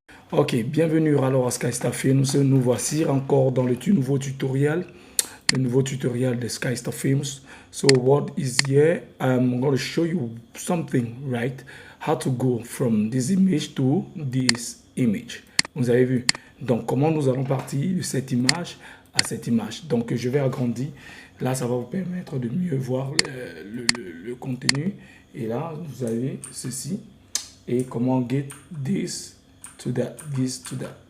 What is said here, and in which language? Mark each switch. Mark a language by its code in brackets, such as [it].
[fr] Ok, bienvenue alors à SkyStar Films. Nous voici encore dans nouveau tutoriel, de SkyStar Films. [en] So what is here? I'm going to show you something, right? How to go from this image to this image. [fr] Vous avez vu. Donc comment nous allons partir de cette image à cette image. Donc je vais agrandir. Là, ça va vous permettre de mieux voir le contenu. Et là, vous avez ceci. Et comment [en] get this to that, this to that.